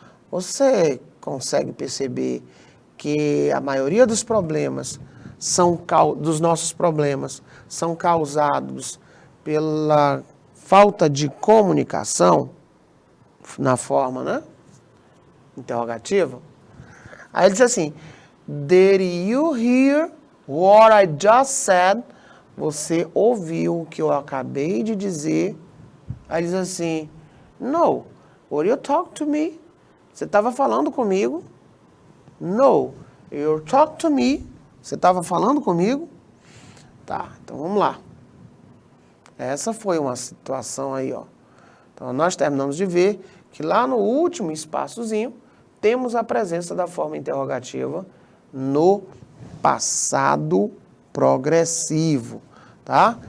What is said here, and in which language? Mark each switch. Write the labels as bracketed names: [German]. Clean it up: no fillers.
[Portuguese] Você consegue perceber que a maioria dos problemas dos nossos problemas são causados pela falta de comunicação na forma, né, interrogativa? Aí ele diz assim, [English] did you hear What I just said, [Portuguese] você ouviu o que eu acabei de dizer. Aí diz assim, [English] no, were you talking to me? [Portuguese] Você estava falando comigo? [English] No, you talk to me. [Portuguese] Você estava falando comigo? Tá, então vamos lá. Essa foi uma situação aí, ó. Então nós terminamos de ver que lá no último espaçozinho temos a presença da forma interrogativa no passado progressivo, tá?